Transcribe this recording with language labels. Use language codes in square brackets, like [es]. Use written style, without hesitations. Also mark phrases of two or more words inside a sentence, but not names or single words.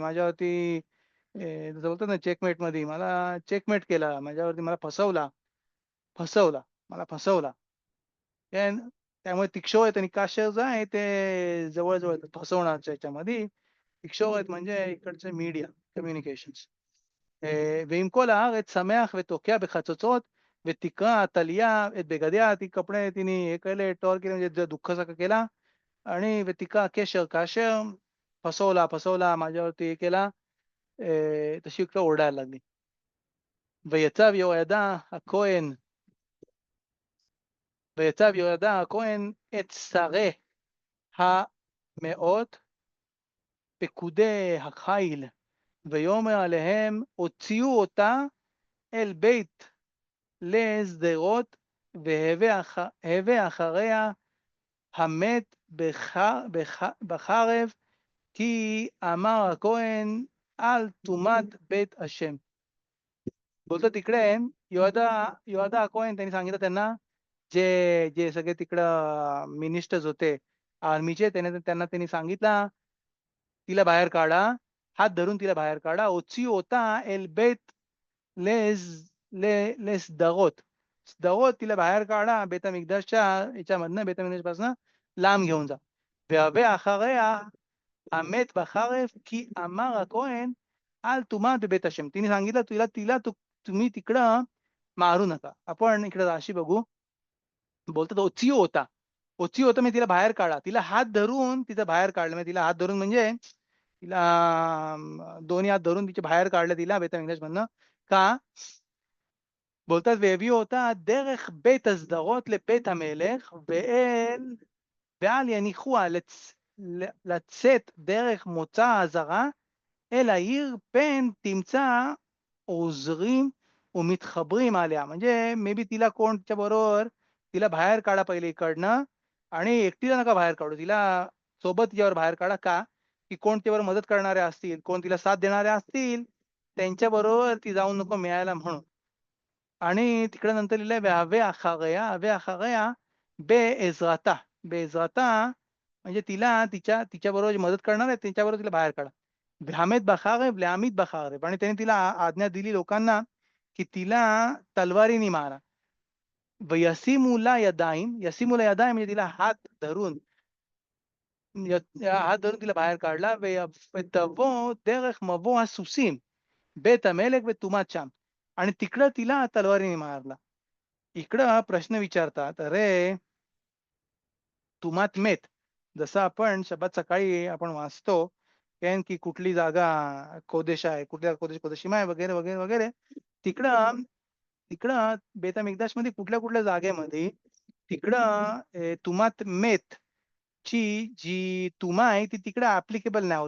[mr] माझ्यावरती जसं बोलतात ना चेकमेटमध्ये मला चेकमेट केला. माझ्यावरती मला फसवला. मला फसवला. त्यान त्यामुळे तिक्षोत आणि काशर जो आहे ते जवळ-जवळ येतात फसवण्याच्या ह्याच्यामध्ये. तिक्षोत म्हणजे इकडचे मीडिया कम्युनिकेशन्स. [he] ועם כל הארץ שמח ותוקע בחצוצרות ותקרע עתליה את [mr] बगद्या ती कपडे तिने हे केले टॉर केले म्हणजे दुःखासारखं केला आणि [he] ותקרע קשר כאשר [mr] फसवला माझ्यावरती हे केला तशी इकडे ओरडायला लागली. [he] ויצב יהוידע הכהן ויצב יהוידע הכהן את שרי המאות פקודי החיל ויאמר עליהם הוציאו אותה אל בית לשדרות והווה אחריה המת בחרב כי אמר הכהן על טומאת בית השם. [mr] बोलतो तिकडे योआदा अकोन त्यांनी सांगितलं त्यांना जे जे सगळे तिकडं मिनिस्टर्स होते आर्मीचे त्यांना त्यांनी सांगितलं तिला बाहेर काढा, हात धरून तिला बाहेर काढा. [he] "הוציאו אותה אל בית לש לשדרות." [mr] सदरोत तिला बाहेर काढा बेतमिकदशच्या याच्यामधनं बेतमिकदशपासून लांब घेऊन जा. [he] "והבא אחריה המת בחרב की אמר הכהן על טומאת בבית השם." [mr] तिने सांगितलं तुम्ही तिकडं मारू नका. आपण इकडे राशी बघू. बोलतात [he] הוציאו אותה. הוציאו אותה [mr] म्हणजे तिला बाहेर काढा. तिला हात धरून तिचं बाहेर काढलं. म्हणजे तिला हात धरून म्हणजे तिला दोन्ही हात धरून तिच्या बाहेर काढलं तिला बेत मधनं. [he] का? बोलतात והביאו אותה דרך בית הסדרות לבית המלך ואל יניחוה לצאת דרך מוצא העזרה אל העיר פן תמצא עוזרים ומתחברים आल्या. [mr] म्हणजे मे बी तिला कोण तिच्याबरोबर तिला बाहेर काढा पहिले इकडनं आणि एकटीला नका बाहेर काढू. तिला सोबत तिच्यावर बाहेर काढा. का? की कोण तिच्यावर मदत करणारे असतील, कोण तिला साथ देणारे असतील, त्यांच्याबरोबर ती जाऊन नको मिळायला म्हणून. आणि तिकडे नंतर लिहिलंय [he] "והבא אחריה בעזרתה." [mr] बेइज्राता म्हणजे तिच्याबरोबर जी मदत करणार आहे त्यांच्याबरोबर तिला बाहेर काढा. [he] "ימות בחרב להמית בחרב." [mr] आणि त्याने तिला आज्ञा दिली लोकांना, की तिला तलवारीने मारा. [he] "וישימו לה ידיים." ישימו לה ידיים [mr] म्हणजे तिला हात धरून तिला बाहेर काढला. [he] "ותבוא דרך מבוא הסוסים בית המלך וטומאת שם." [mr] आणि तिकडं तिला तलवारीने मारला. इकडं प्रश्न विचारतात, "अरे, [he] טומאת מת." [mr] जसं आपण शब्दात सकाळी आपण वाचतो, की की कुठली जागा कोदेश आहे, कुठल्या कोदेशीमा आहे वगैरे, वगैरे, वगैरे. तिकडं तिकडं बेतमिकदाशमध्ये कुठल्या-कुठल्या जागेमध्ये तिकडं [he] טומאת מת [mr] ची जी तुमा आहे ती तिकडं ॲप्लिकेबल नाही होत.